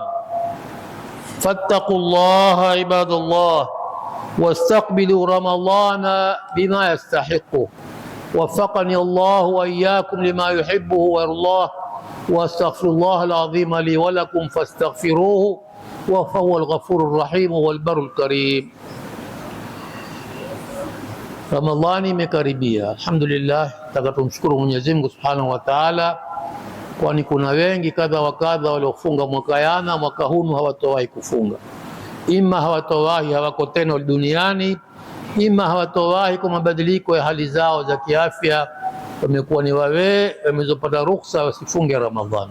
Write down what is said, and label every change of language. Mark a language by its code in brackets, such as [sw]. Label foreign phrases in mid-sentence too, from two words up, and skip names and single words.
[ar] فاتقوا الله عباد الله واستقبلوا رمضان بما يستحقه. وفقني الله وإياكم لما يحبه ويرضاه، واستغفر الله العظيم لي ولكم فاستغفروه وهو الغفور الرحيم والبر الكريم. [sw] Ramadhani imekaribia, alhamdulillah. Taka tumshukuru Mwenyezi Mungu [ar] سبحانه وتعالى, [sw] kwani kuna wengi kadha wa kadha waliofunga mwaka jana, mwaka huu hawatowahi kufunga. Ima hawatowahi, hawako tena duniani, ima hawatowahi kwa mabadiliko ya hali zao za kiafya, wamekuwa ni wamezopata ruhusa wasifunge Ramadhani.